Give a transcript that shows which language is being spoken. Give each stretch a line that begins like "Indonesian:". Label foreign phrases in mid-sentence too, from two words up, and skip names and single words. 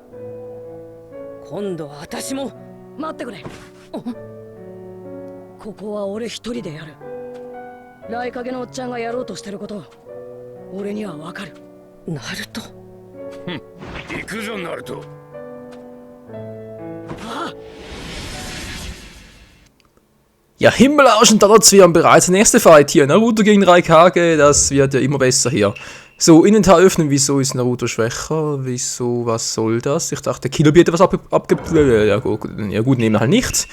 Japanese: 今度は私も。待ってくれ。ここは俺一人でやる。雷影のおっちゃんがやろうとしてること俺にはわかる。ナルト。行くぞナルト。
German: Ja, Himmelauschen, trotz wir haben bereits den nächsten Fight hier. Naruto gegen Raikage, das wird ja immer besser hier. So, Inventar öffnen, wieso ist Naruto schwächer? Wieso, was soll das? Ich dachte, Killabee hätte was abgeblödet. Ja gut, nehmen wir halt nicht.